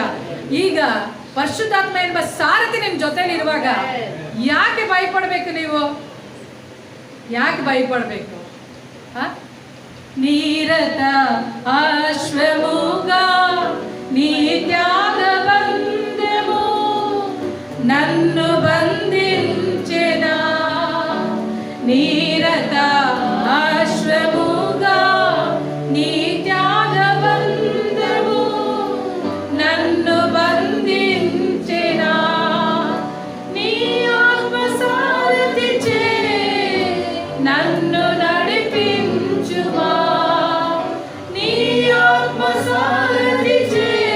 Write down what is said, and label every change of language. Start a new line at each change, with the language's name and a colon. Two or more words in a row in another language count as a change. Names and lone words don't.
Kannada: ಈಗ ಪರಿಶುದ್ಧಾತ್ಮ ಎಂಬ ಸಾರಥಿ ನಿಮ್ ಜೊತೆಲಿ ಇರುವಾಗ ಯಾಕೆ ಭಯಪಡಬೇಕು? ನೀವು ಯಾಕೆ ಭಯಪಡಬೇಕು?
Telugu: నీరత అశ్వమూగ నీ త్యాగ బందెవు నన్ను బంధించెనా, నీరత అశ్వముగా నీ త్యాగబంధము నన్ను బంధించెనా, నీ ఆత్మ సారథి చే నన్ను నడిపించుమా, నీ ఆత్మ సారథి చే